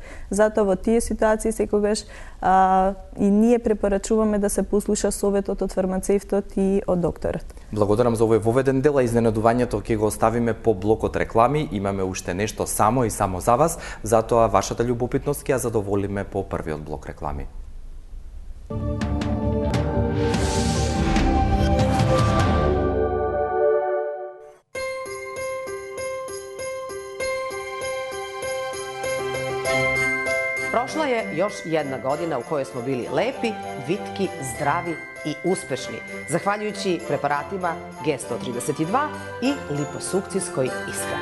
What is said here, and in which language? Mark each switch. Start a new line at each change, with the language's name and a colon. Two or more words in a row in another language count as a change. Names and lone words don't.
Macedonian: Затоа во тие ситуации секогаш и ние препорачуваме да се послуша советот од фармацевтот и од докторот. Благодарам за овој воведен дел, а изненадувањето ќе го оставиме по блокот реклами. Имаме уште нешто само и само за вас, затоа вашата љубопитност ќе ја задоволиме по првиот блок реклами.
Serbian: Prošla je još jedna godina u kojoj smo bili lepi, vitki, zdravi i uspešni, zahvaljujući preparatima G132 i liposukcijskoj ishrani.